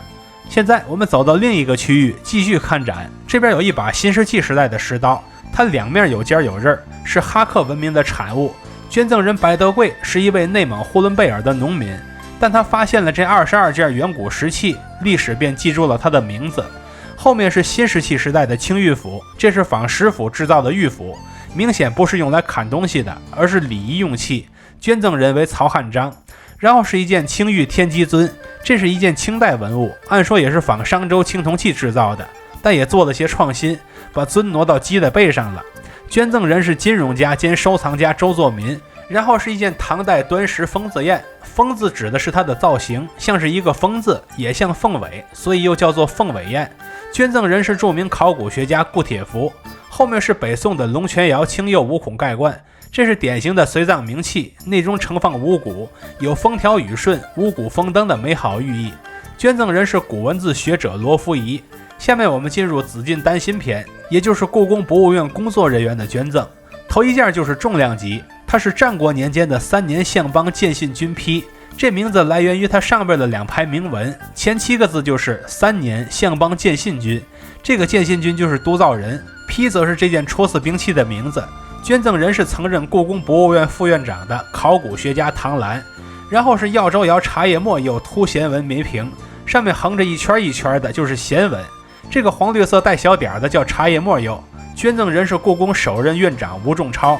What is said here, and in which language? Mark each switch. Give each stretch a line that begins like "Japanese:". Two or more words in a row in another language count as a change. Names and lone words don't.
Chinese: 現在我們走到另一個區域繼續看展，這邊有一把新石器時代的石刀，它兩面有尖有刃，是哈克文明的產物。捐贈人白德貴是一位內蒙呼倫貝爾的農民，但他發現了這22件遠古石器，歷史便記住了他的名字。後面是新石器時代的青玉斧，這是仿石斧制造的玉斧，明顯不是用來砍東西的，而是禮儀用器。捐贈人為曹漢章。然後是一件青玉天機尊，這是一件清代文物，按說也是仿商周青銅器制造的，但也做了些創新，把尊挪到雞的背上了。捐贈人是金融家兼收藏家周作民。然後是一件唐代端石風字硯，風字指的是它的造型，像是一個風字，也像鳳尾，所以又叫做鳳尾硯。捐贈人是著名考古學家顧帖福。後面是北宋的龍泉窯青釉五孔蓋罐，這是典型的隨葬名器，內中盛放五穀，有風調雨順、五穀豐登的美好寓意。捐贈人是古文字學者羅福儀。下面我們進入紫禁丹心篇，也就是故宮博物院工作人員的捐贈。頭一件就是重量級，它是戰國年間的3年相邦建信軍批，這名字來源於它上邊的2排銘文，前7個字就是3年相邦建信軍，這個建信軍就是督造人，批則是這件戳刺兵器的名字。捐贈人是曾任故宮博物院副院長的考古學家唐蘭。然後是耀州窑茶葉末釉凸弦纹铭瓶，上面橫着一圈一圈的就是弦纹，这個黃綠色帶小點的叫茶葉末釉，捐贈人是故宮首任院長吳仲超。